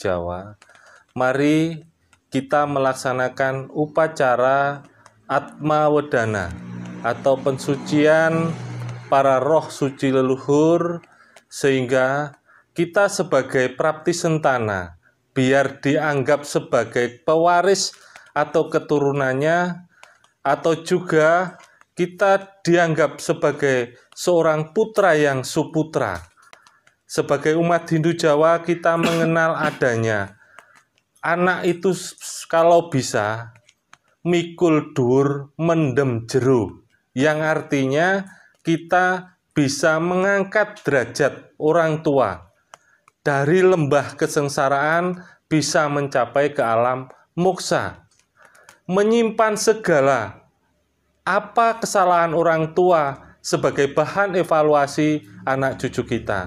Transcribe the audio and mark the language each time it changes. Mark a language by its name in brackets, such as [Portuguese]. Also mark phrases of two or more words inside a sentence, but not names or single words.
[Indonesian] Jawa, mari kita melaksanakan upacara Atma Wedana atau pensucian para roh suci leluhur, sehingga kita sebagai prapti sentana biar dianggap sebagai pewaris atau keturunannya, atau juga kita dianggap sebagai seorang putra yang suputra. Sebagai umat Hindu Jawa kita mengenal adanya anak itu kalau bisa [Javanese] mikul dur mendem jero, [Indonesian] yang artinya kita bisa mengangkat derajat orang tua dari lembah kesengsaraan bisa mencapai ke alam moksa, menyimpan segala apa kesalahan orang tua sebagai bahan evaluasi anak cucu kita.